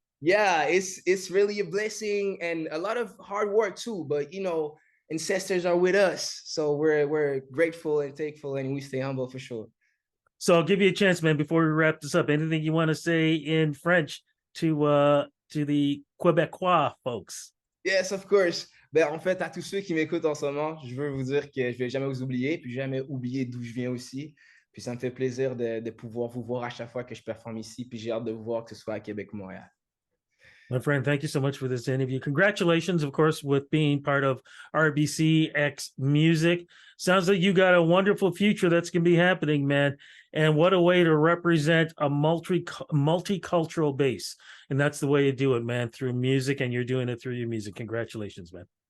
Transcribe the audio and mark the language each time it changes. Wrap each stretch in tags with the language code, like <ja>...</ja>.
<en>yeah, it's really a blessing and a lot of hard work too. But you know, ancestors are with us, so we're grateful and thankful, and we stay humble for sure. So I'll give you a chance, man, before we wrap this up. Anything you want to say in French to the Quebecois folks? Yes, of course.</en> <fr>Ben, en fait, à tous ceux qui m'écoutent en ce moment, je veux vous dire que je vais jamais vous oublier, puis jamais oublier d'où je viens aussi. Puis ça me fait plaisir de pouvoir vous voir à chaque fois que je performe ici, puis j'ai hâte de vous voir que ce soit à Québec ou Montréal.</fr> <en>My friend, thank you so much for this interview. Congratulations, of course, with being part of RBCX Music. Sounds like you got a wonderful future that's going to be happening, man. And what a way to represent a multicultural base. And that's the way you do it, man, through music, and you're doing it through your music. Congratulations, man.</en>